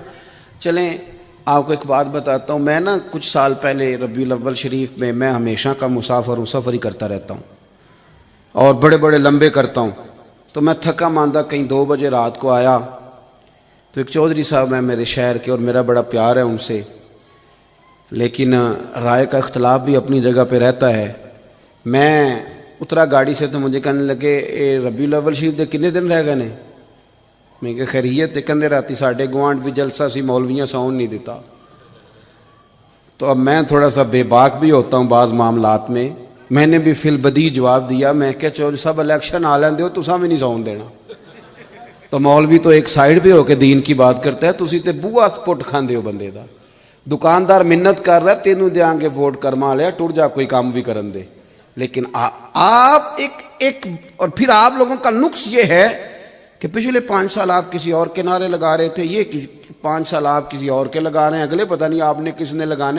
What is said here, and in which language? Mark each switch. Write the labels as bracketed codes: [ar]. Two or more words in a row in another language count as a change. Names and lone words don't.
[ur] چلیں آپ کو ایک بات بتاتا ہوں، میں نا کچھ سال پہلے ربیع الاول شریف میں ہمیشہ کا مسافر ہوں، سفر ہی کرتا رہتا ہوں اور بڑے بڑے لمبے کرتا ہوں، تو میں تھکا ماندہ کہیں 2 بجے رات کو آیا تو ایک چودھری صاحب ہیں میرے شہر کے اور میرا بڑا پیار ہے ان سے، لیکن رائے کا اختلاف بھی اپنی جگہ پہ رہتا ہے۔ [pa] میں اترا گاڑی سے تو مجھے کہنے لگے اے ربیع الاول شریف دے کتنے دن رہ گئے نے؟ [ur] میں کہ خیریت ہے، [pa] کہندے راتی ساڈے گوانڈ بھی جلسہ سی، مولویاں ساؤن نہیں دیتا۔ [ur] تو اب میں تھوڑا سا بے باک بھی ہوتا ہوں بعض معاملات میں نے بھی فی البدیہہ جواب دیا، میں کہ چودھری صاحب [pa] الیکشن آ لیندے ہو، تساں بھی نہیں ساؤن دینا۔ [ur] تو مولوی تو ایک سائڈ پہ ہو کے دین کی بات کرتا ہے، [pa] تسی تے بوہا پٹ کھاندے ہو بندے دا۔ دکاندار منت کر رہا ہے تینوں دیاں گے ووٹ کرما لیا، ٹر جا کوئی کام بھی کرن دے، [ur] لیکن آپ ایک اور پھر آپ لوگوں کا نقص یہ ہے کہ پچھلے 5 سال آپ کسی اور کے نعرے لگا رہے تھے، یہ 5 سال آپ کسی اور کے لگا رہے ہیں، اگلے پتہ نہیں آپ نے کس نے لگانے۔